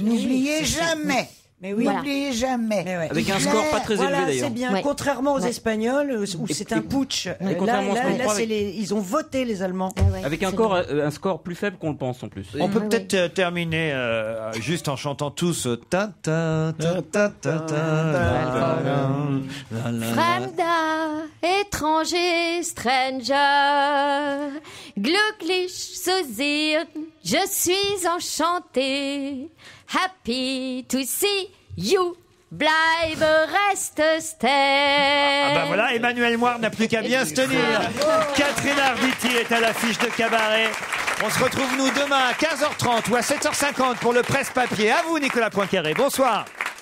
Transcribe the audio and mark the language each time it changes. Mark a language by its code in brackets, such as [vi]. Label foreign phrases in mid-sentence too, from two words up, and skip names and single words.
[fr] N'oubliez jamais. Mais oui. N'oubliez jamais. Avec un score pas très élevé Voilà, d'ailleurs. c'est bien. Ouais. Contrairement aux Ouais. Espagnols, où c'est un putsch. Là, contrairement à ce qu'on croit, c'est avec- ils ont voté, les Allemands. Avec un score plus faible qu'on le pense en plus. On peut peut-être terminer juste en chantant tous ta ta ta ta ta ta. [de] Fremda, [fr] étranger, stranger, [de] glücklich zu sehen, [fr] je suis enchanté, [en] happy to see you, [fr] bleibe, reste, stay. Ah bah voilà, Emmanuel Moire n'a plus qu'à bien se tenir. Catherine Arditi est à l'affiche de Cabaret. On se retrouve nous demain à 15h30 ou à 7h50 pour le presse-papier. À vous Nicolas Poincaré, bonsoir.